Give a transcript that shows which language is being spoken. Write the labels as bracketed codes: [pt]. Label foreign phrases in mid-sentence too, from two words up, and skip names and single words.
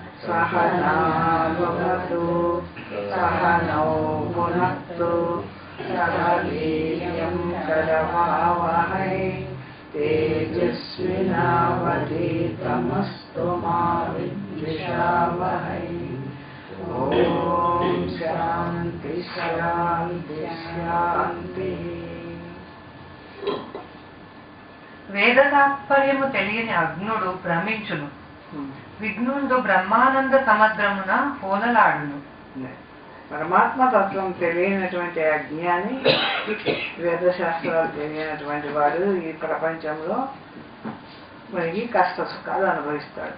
[sa] सहना भुनक्तु सहनौ भुनक्तु सह वीर्यं करवावहै तेजस्विनावधीतमस्तु मा विद्विषावहै। ओम शांति शांति शांति। [te] వేద తాత్పర్యము తెలియని అగ్నుడు భ్రమించును, విఘ్నుండు బ్రహ్మానంద సముద్రమున పోలలాడును. పరమాత్మ తత్వం తెలియనటువంటి అజ్ఞాని, వేదశాస్త్రాలు తెలియనటువంటి వాడు ఈ ప్రపంచంలో మనకి కష్ట సుఖాలు అనుభవిస్తాడు.